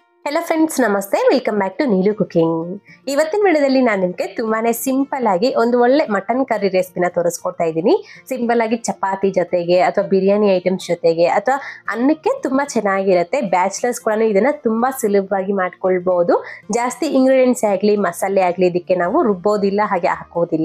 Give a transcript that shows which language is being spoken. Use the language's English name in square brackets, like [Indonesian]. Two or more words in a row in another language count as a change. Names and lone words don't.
[English] Hello friends नमस्ते welcome back to नीलू कुकिंग। [Kannada] ಇವತ್ತಿನ ವಿಡಿಯೋದಲ್ಲಿ ನಾನು ನಿಮಗೆ ತುಂಬಾನೇ ಸಿಂಪಲ್ ಆಗಿ ಒಂದು ಒಳ್ಳೆ ಮಟನ್ ಕರಿ ರೆಸಿಪಿನ ತೋರಿಸ್ಕೊಡ್ತಾ ಇದ್ದೀನಿ। ಸಿಂಪಲ್ ಆಗಿ ಚಪಾತಿ ಜೊತೆಗೆ ಅಥವಾ ಬಿರಿಯಾನಿ ಐಟಮ್ಸ್ ಜೊತೆಗೆ ಅಥವಾ ಅನ್ನಕ್ಕೆ ತುಂಬಾ ಚೆನ್ನಾಗಿರುತ್ತೆ। ಬ್ಯಾಚಲರ್ಸ್ ಕೂಡ ಇದನ್ನ ತುಂಬಾ ಸುಲಭವಾಗಿ ಮಾಡ್ಕೊಳ್ಳಬಹುದು। ಜಾಸ್ತಿ ಇಂಗ್ರೀಡಿಯೆಂಟ್ಸ್ ಆಗಲಿ ಮಸಾಲೆ ಆಗಲಿ ಇದಕ್ಕೆ ನಾವು ರುಬ್ಬೋದಿಲ್ಲ ಹಾಗೆ ಹಾಕೋದಿಲ್ಲ।